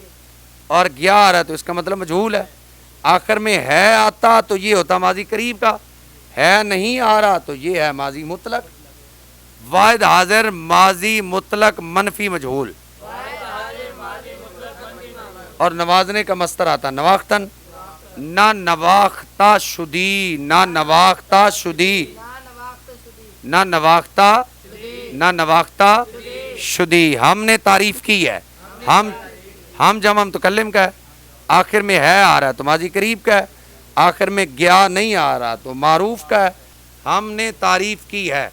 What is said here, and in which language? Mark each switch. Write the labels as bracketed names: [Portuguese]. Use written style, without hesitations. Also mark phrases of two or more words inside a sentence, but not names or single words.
[Urdu] اور گیا آ رہا تو اس کا مطلب مجہول ہے. آخر میں ہے آتا تو یہ ہوتا ماضی قریب کا. ہے نہیں آ رہا تو یہ ہے ماضی مطلق. واحد حاضر ماضی مطلق منفی مجہول. اور نوازنے کا مصدر آتا نواختن. [Persian] نہ نواختہ شدی. نہ نواختہ شدی. نہ نواختہ نہ نواختہ شدی. [Urdu] ہم نے تعریف کی ہے. ہم جمع متکلم کا ہے. آخر میں ہے آ رہا ہے تو ماضی قریب کا ہے. آخر میں گیا نہیں آ رہا تو معروف کا ہے. ہم نے تعریف کی ہے.